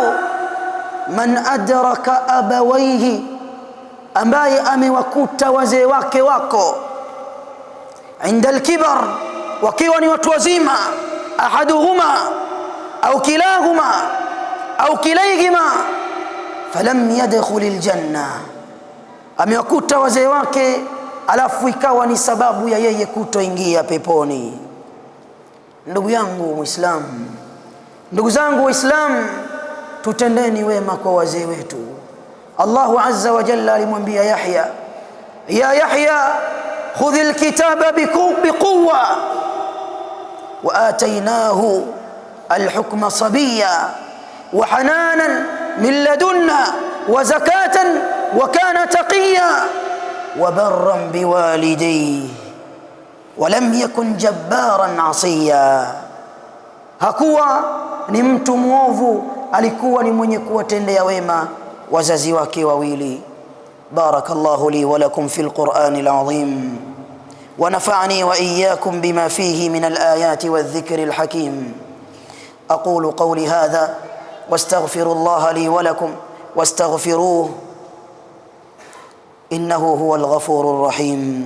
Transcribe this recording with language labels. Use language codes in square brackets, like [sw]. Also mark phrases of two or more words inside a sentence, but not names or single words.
[ar] من أدرك أبويه, [sw] ambaye amewakuta wazee wake wako [ar] عند الكبر, [sw] wakiwa ni watu wazima, [ar] أحدهما أو كلاهما أو كليهما, فلم يدخل الجنة, [sw] amewakuta wazee wake alafu ikawa ni sababu ya yeye kutoingia peponi. Ndugu yangu Muislamu, ndugu zangu Waislamu, tutendeni wema kwa wazee wetu. [ar] الله عز وجل alimwambia Yahya, يا يحيى خذ الكتاب بقوة وآتيناه الحكم صبيا وحنانا من لدنا وزكاة وكان تقيا وبرا بوالديه ولم يكن جبارا عصيا. [sw] Hakuwa ni mtu mwovu, alikuwa ni mwenye kuwatendea wema wazazi wake wawili. [ar] بارك الله لي ولكم في القرآن العظيم ونفعني وإياكم بما فيه من الآيات والذكر الحكيم. أقول قولي هذا وأستغفر الله لي ولكم وأستغفره إنه هو الغفور الرحيم.